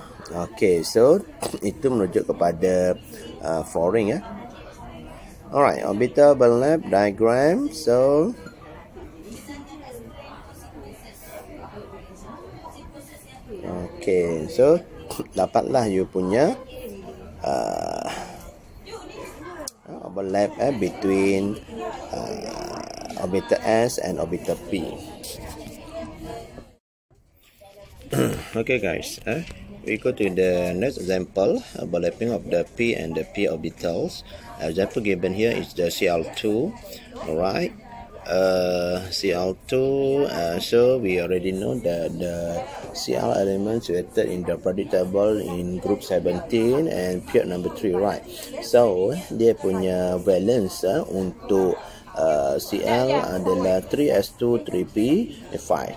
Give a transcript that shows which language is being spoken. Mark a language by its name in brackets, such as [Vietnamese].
[Malay] Okay, so itu merujuk kepada fluorine ya. [English] Alright, orbital overlap diagram. So okay, so [Malay] dapatlah [English] you [Malay] punya [English] overlap between orbital s and orbital p. Okay guys, we go to the next example, overlapping of the p and the p orbitals. Example given here is the Cl2. Alright, Cl2. So we already know that the Cl elements situated in the periodic table in group 17 and period number 3. [Malay] Right, so dia punya valence untuk Cl adalah 3s2, 3p5.